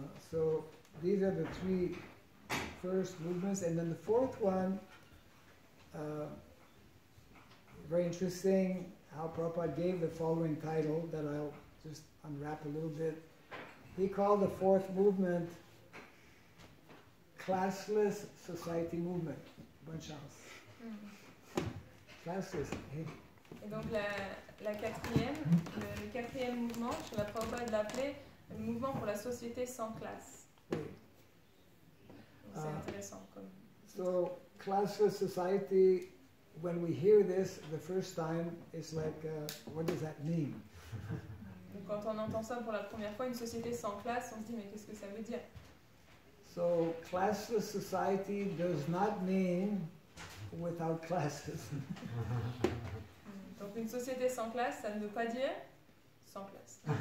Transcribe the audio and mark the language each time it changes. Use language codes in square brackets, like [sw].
[en] So these are the 3 first movements, and then the 4th one, very interesting how Prabhupada gave the following title that I'll just unwrap a little bit. He called the 4th movement Classless Society Movement. Bonne chance. Classless. Hey. [fr] Et donc le quatrième mouvement, Srila Prabhupada l'appelait le mouvement pour la société sans classe. Oui. C'est intéressant. [en] So classless society, when we hear this the first time, it's like, what does that mean? [fr] Donc quand on entend ça pour la première fois, une société sans classe, on se dit mais qu'est-ce que ça veut dire? [en] So classless society does not mean without classes. [fr] Donc une société sans classe, ça ne veut pas dire sans classe.